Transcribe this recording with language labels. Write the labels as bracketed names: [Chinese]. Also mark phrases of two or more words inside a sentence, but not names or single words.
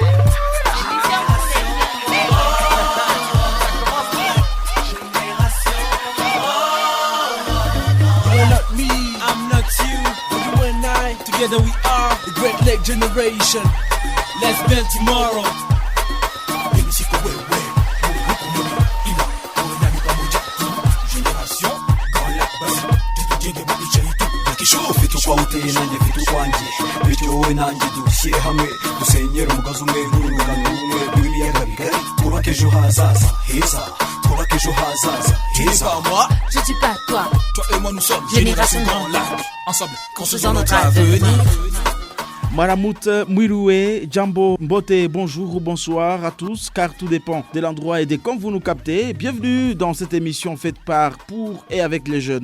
[English] You're not me, I'm not you, but you and I, together we are the Great Lake Generation. Let's build tomorrow. [Swahili] Vitu kwa utene vitu kwanje vitu wowe [Kinyarwanda] nanjye dushyire hamwe dusenyera umugozi umwe n'urungano rumwe rw'ibiyaga bigari twubake ejo hazaza heza twubake ejo hazaza heza. [French] Je dis pas toi. Toi et moi nous sommes Génération Grand Lac. Ensemble, construisons notre avenir. Maramout Mwiroué, Djambo Mbote, bonjour ou bonsoir à tous, car tout dépend de l'endroit et de quand vous nous captez. Bienvenue dans cette émission faite par, pour et avec les jeunes.